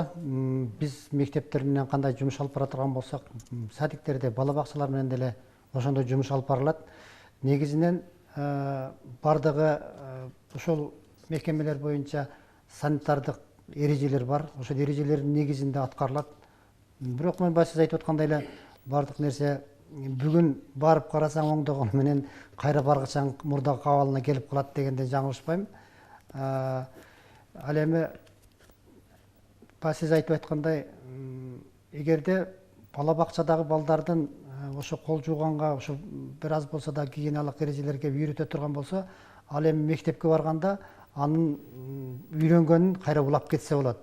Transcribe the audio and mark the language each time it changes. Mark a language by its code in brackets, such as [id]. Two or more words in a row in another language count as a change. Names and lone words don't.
[ky] Биз мектептер менен кандай жумуш алып бара турган болсок, садиктерде, бала бакчалар менен деле ошондой жумуш алып барылат. Негизинен бардыгы ошол мекемелер боюнча санитардык эрежелер бар. Ошол эрежелердин негизинде аткарылат. Бирок мен башта айтып аткандай эле бардык нерсе бүгін барып қарасаң оңдоғаны менен кайра баргычаң мурдагы кабалына келип калат дегенде жаңылышпайм. Ал эми сиз айтып айткандай, эгерде бала бакчадагы балдардын ошо кол жууганга, ошо бир аз болсо да гигиеналык эрежелерге үйрөтө турган болсо, ал эми мектепке барганда анын үйрөнгөнүн кайра улап кетсе болот.